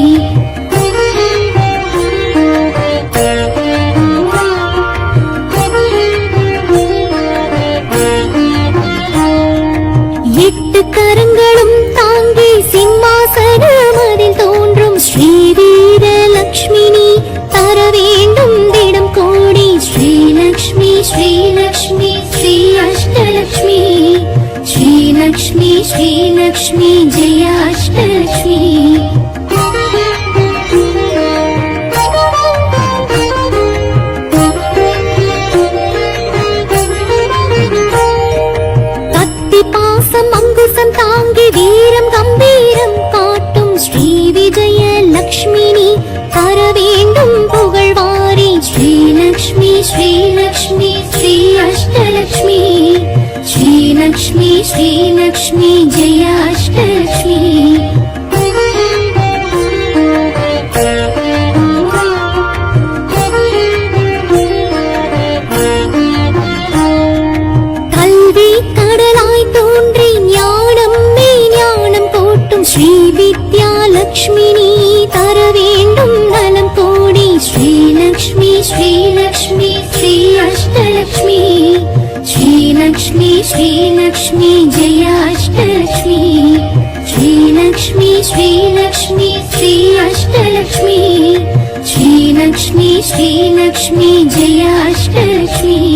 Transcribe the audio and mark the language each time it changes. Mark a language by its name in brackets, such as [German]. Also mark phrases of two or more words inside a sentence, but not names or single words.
[Tamil] எட்டு கரங்களும் தாங்கி சிம்மாசனம் அதில் தோன்றும் ஸ்ரீவீர லக்ஷ்மினி தர வேண்டும் திடம் கோடி [Sanskrit] श्रीलक्ष्मी श्रीलक्ष्मी श्री अष्टलक्ष्मी श्रीलक्ष्मी श्रीलक्ष्मी जय अष्टलक्ष्मी [Tamil] கத்தி பாசம் அங்குசம் தாங்கி வீரம் கம்பீரம் காட்டும் ஸ்ரீ விஜய லக்ஷ்மினி தர வேண்டும் புகழ்வாரி [Sanskrit] श्रीलक्ष्मी श्रीलक्ष्मी श्री अष्टलक्ष्मी श्रीलक्ष्मी श्रीलक्ष्मी जय अष्टलक्ष्मी [Tamil] கல்வி கடலாய் தோன்றி ஞானம் மெய்ஞானம் போட்டும் ஸ்ரீ வித்யா லக்ஷ்மினி தர வேண்டும் நலம் கோடி [Sanskrit] श्रीलक्ष्मी श्रीलक्ष्मी श्री अष्टलक्ष्मी श्रीलक्ष्मी श्रीलक्ष्मी जय अष्टलक्ष्मी श्रीलक्ष्मी श्रीलक्ष्मी श्री अष्टलक्ष्मी श्रीलक्ष्मी श्रीलक्ष्मी जय अष्टलक्ष्मी